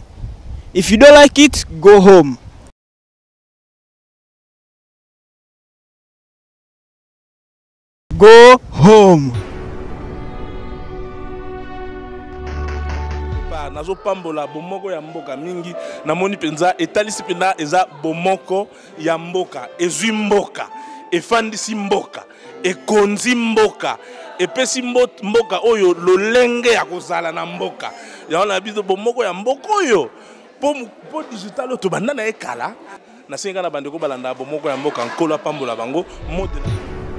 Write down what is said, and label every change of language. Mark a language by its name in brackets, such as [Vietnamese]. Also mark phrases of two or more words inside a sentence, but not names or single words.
[English] If you don't like it, go home. Go home. [Lingala] Nazo pambola bomoko ya Mboka mingi namoni penza etalisi penda eza bomoko ya Mboka ezwi Mboka efandisi Mboka ekonzi Mboka epesi Mboka oyo lolenge ya kozala na Mboka yaona biso bomoko ya Mboka oyo po digital to banda na ekala na senga na bandeko balanda bomoko ya Mboka nkolo pambola bango mode